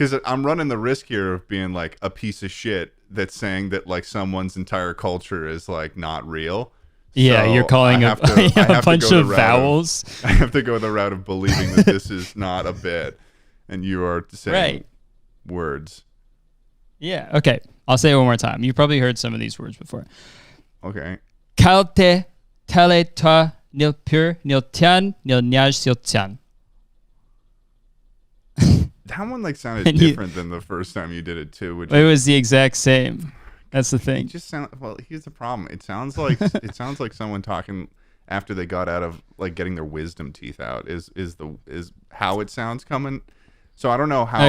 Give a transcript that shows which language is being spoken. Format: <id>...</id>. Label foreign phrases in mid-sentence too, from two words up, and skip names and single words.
<en>Because I'm running the risk here of being like a piece of shit that's saying that like someone's entire culture is like not real. Yeah, So you're calling I a have to- I have to bunch go the of route vowels. I have to go the route of believing that this is not a bit, and you are saying Right. words. Yeah. Okay. I'll say it one more time. You probably heard some of these words before. Okay. Kalte tele ta nil pur nil tian nil nyaj sil tian. That one like sounded And you- different than the first time you did it too. Which It was the exact same. That's the it thing. just sound well. Here's the problem. It sounds like someone talking after they got out of like getting their wisdom teeth out. Is how it sounds coming. So I don't know how.</en>